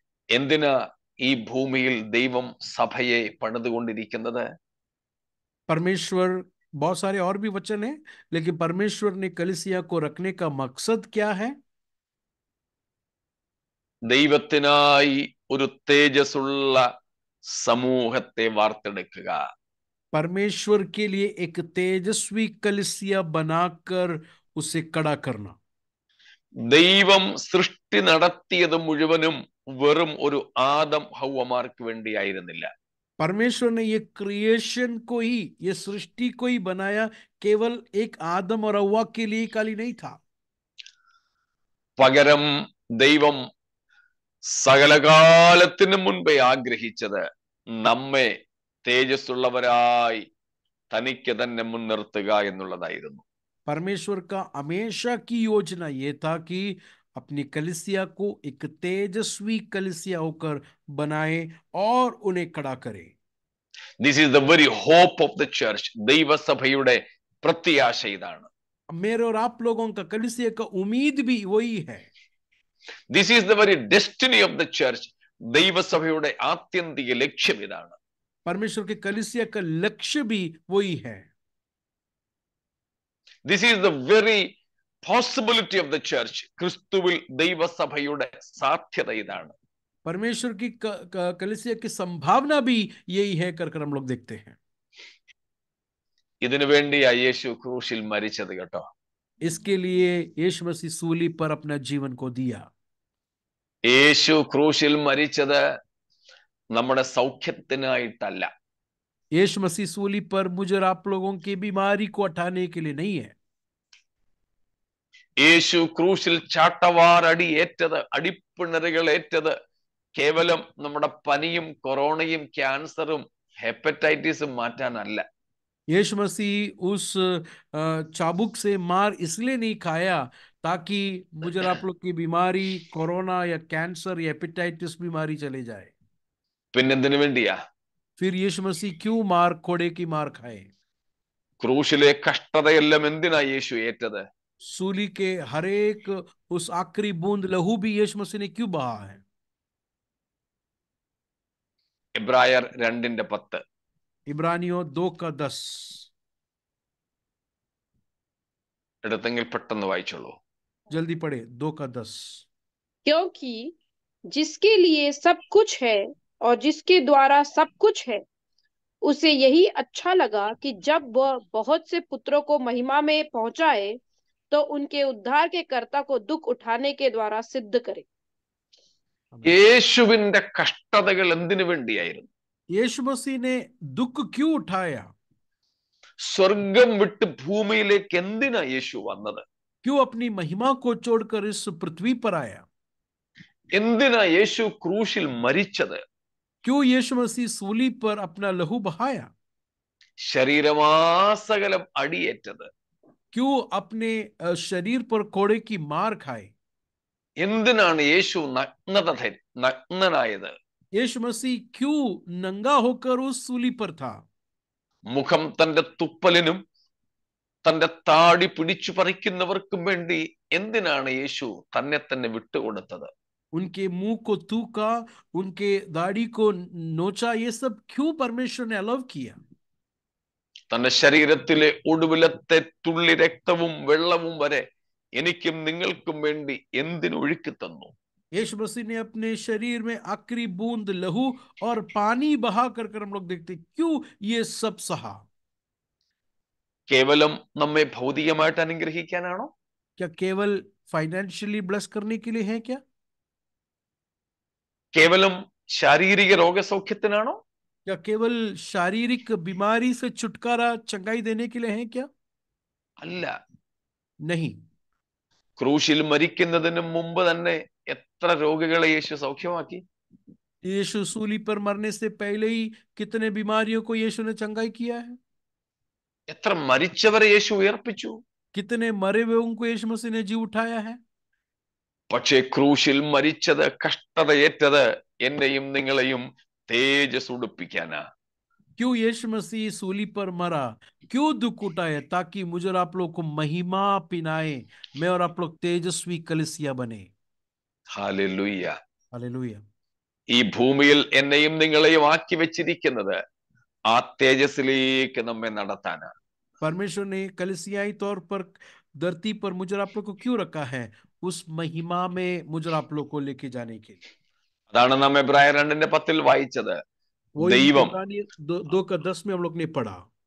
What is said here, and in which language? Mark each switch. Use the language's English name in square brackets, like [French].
[Malayalam] എന്തിനാ ഈ ഭൂമിയിൽ ദൈവം സഭയെ പണിതുകൊണ്ടിരിക്കുന്നത്? [Hindi] परमेश्वर, बहुत सारे और भी वचन हैं, लेकिन परमेश्वर ने कलीसिया को रखने का मकसद क्या है? [Malayalam] ദൈവത്തിനായി ഒരു തേജസ്സുള്ള സമൂഹത്തെ വാർത്തെടുക്കുക. [Hindi] परमेश्वर के लिए एक तेजस्वी कलीसिया बनाकर उसे कड़ा करना. [Malayalam] ദൈവം സൃഷ്ടി നടത്തിയത് മുഴുവനും വെറും ഒരു ആദം ഹൗവമാർക്ക് വേണ്ടിയായിരുന്നില്ല. [Hindi] परमेश्वर ने ये क्रिएशन को ही, ये सृष्टि को ही बनाया, केवल एक आदम और हव्वा के लिए खाली नहीं था. [Malayalam] പകരം ദൈവം സകലകാലത്തിനു മുൻപേ ആഗ്രഹിച്ചത് നമ്മെ തേജസ്സുള്ളവരായി തനിക്ക് തന്നെ മുൻനിർത്തുക എന്നുള്ളതായിരുന്നു. [Hindi] परमेश्वर का हमेशा की योजना ये था कि अपनी कलीसिया को एक तेजस्वी कलीसिया होकर बनाए और उन्हें खड़ा करे. [English] This is the very hope of the church. [Malayalam] ദൈവസഭയുടെ പ്രത്യാശ ഇതാണ്. [Hindi] मेरे और आप लोगों का कलीसिया का उम्मीद भी वही है. [English] This is the very destiny of the church. [Malayalam] ദൈവസഭയുടെ ആത്യന്തിക ലക്ഷ്യം ഇതാണ്. [Hindi] परमेश्वर के कलीसिया का लक्ष्य भी वही है. [English] This is the very possibility of the church. [Malayalam] ക്രിസ്തുവിൽ ദൈവസഭയുടെ സാധ്യത ഇതാണ്. [Hindi] परमेश्वर की कलीसिया की संभावना भी यही है कर हम लोग देखते हैं. [Malayalam] ഇതിനു വേണ്ടിയാ യേശു ക്രൂശിൽ മരിച്ചത് കേട്ടോ. [Hindi] इसके लिए यीशु मसीह सूली पर अपना जीवन को दिया. [Malayalam] യേശു ക്രൂശിൽ മരിച്ചത് നമ്മുടെ സൗഖ്യത്തിനായിട്ടല്ല. [Hindi] यीशु मसीह सूली पर मुझे और आप लोगों की बीमारी को हटाने के लिए नहीं है. [Malayalam] യേശു ക്രൂശിൽ ചാട്ടവാറടി ഏറ്റത്, അടിപ്പിണറുകൾ ഏറ്റത് കേവലം നമ്മുടെ പനിയും കൊറോണയും ക്യാൻസറും ഹെപ്പറ്റൈറ്റിസും മാറ്റാനല്ല. [Hindi] यीशु मसीह उस चाबुक से मार इसलिए नहीं खाया ताकि मुझे और आप लोग की बीमारी, कोरोना या कैंसर या हेपेटाइटिस बीमारी चले जाए. [Malayalam] പിന്നെന്തിനു വേണ്ടിയാ? [Hindi] फिर यीशु मसीह क्यों कोड़े की मार खाए? [Malayalam] ക്രൂശിലെ കഷ്ടതയെല്ലാം എന്തിനാ യേശു ഏറ്റത്? [Hindi] सूली के हर एक उस आखिरी बूंद लहू भी यीशु मसीह ने क्यों बहा है? [Malayalam] എബ്രായർ 2:10, [Hindi] इब्रानियों 2:10. [Malayalam] എടുത്തെങ്കിൽ പെട്ടെന്ന് വായിച്ചോളൂ. [Hindi] जल्दी पढ़े. 2:10. क्योंकि जिसके लिए सब कुछ है और जिसके द्वारा सब कुछ है, उसे यही अच्छा लगा कि जब वह बहुत से पुत्रों को महिमा में पहुंचाए तो उनके उद्धार के कर्ता को दुख उठाने के द्वारा सिद्ध करे. [Malayalam] യേശുവിന്റെ കഷ്ടതകൾ എന്തിനു വേണ്ടിയായിരുന്നു? [Hindi] यीशु मसीह ने दुख क्यों उठाया? [Malayalam] സ്വർഗം വിട്ട് ഭൂമിയിലേക്ക് എന്തിനാ യേശു വന്നത്? [Hindi] क्यों अपनी महिमा को छोड़कर इस पृथ्वी पर आया? [Malayalam] എന്തിനാ യേശു ക്രൂശിൽ മരിച്ചത്? [Hindi] क्यों यीशु मसीह सूली पर अपना लहू बहाया? [Malayalam] ശരീരമാസകലം അടിയേറ്റത്? [Hindi] क्यों अपने शरीर पर कोड़े की मार खाए? [Malayalam] എന്തിനാണ് യേശു നഗ്നനായത്? [Hindi] यीशु मसीह क्यों नंगा होकर उस सूली पर था? [Malayalam] മുഖം തന്റെ തുപ്പലിനും തന്റെ താടി പിടിച്ചു പറിക്കുന്നവർക്കും വേണ്ടി എന്തിനാണ് യേശു തന്നെ തന്നെ വിട്ടുകൊടുത്തത്? [Hindi] उनके मुंह को थूका, उनके दाढ़ी को नोचा, ये सब क्यों परमेश्वर ने अलाउ किया? [Malayalam] തന്റെ ശരീരത്തിലെ ഒടുവിലത്തെ തുള്ളി രക്തവും വെള്ളവും വരെ എനിക്കും നിങ്ങൾക്കും വേണ്ടി എന്തിനൊഴുക്കി തന്നു? [Hindi] यीशु मसीह ने अपने शरीर में आखिरी बूंद लहू और पानी बहा कर हम लोग देखते क्यों ये सब सहा? [Malayalam] കേവലം നമ്മെ ഭൗതികമായിട്ട് അനുഗ്രഹിക്കാനാണോ? [Hindi] क्या केवल [English] financially bless [Hindi] करने के लिए है क्या? [Malayalam] കേവലം ശാരീരിക രോഗസൗഖ്യത്തിനാണോ? [Hindi] क्या केवल शारीरिक बीमारी से छुटकारा, चंगाई देने के लिए है क्या? [Malayalam] അല്ല. [Hindi] नहीं. [Malayalam] ക്രൂശിൽ മരിക്കുന്നതിന് മുമ്പ് തന്നെ എത്ര രോഗികളെ യേശു സൗഖ്യമാക്കി? [Hindi] यीशु सूली पर मरने से पहले ही कितने बीमारियों को यीशु ने चंगाई किया है? [Malayalam] എത്ര മരിച്ചവരെ യേശു ഉയർപ്പിച്ചു? [Hindi] कितने मरे हुए को यीशु मसीह ने जी उठाया है? [Malayalam] പക്ഷേ ക്രൂശിൽ മരിച്ചത്, കഷ്ടതയേറ്റത് എന്നെയും നിങ്ങളെയും തേജസ് ഉടുപ്പിക്കാനാ. [Hindi] क्यों यीशु मसीह सूली पर मरा, क्यों दुख उठाए? ताकि मुझे और आप लोग को महिमा पिनाए, मैं और आप लोग तेजस्वी कलीसिया बने. [Malayalam] ഹല്ലേലൂയ. [Hindi] हालेलुया. [Malayalam] ഈ ഭൂമിയിൽ എന്നെയും നിങ്ങളെയും ആക്കി വെച്ചിരിക്കുന്നത് ആ തേജസ്സിലേക്ക് നമ്മെ നടത്താനാ. [Hindi] परमेश्वर ने कलीसियाई तौर पर धरती पर मुझे और आप लोग को क्यों रखा है? उस महिमा में मुझे और आप लोग को लेके जाने के लिए. [Malayalam] അതാണ് നാം എബ്രായർ 2:10 വായിച്ചത്. [Hindi] वही [Malayalam] ദൈവം, [Hindi] इब्रानियों 2:10 में हम लोग ने पढ़ा.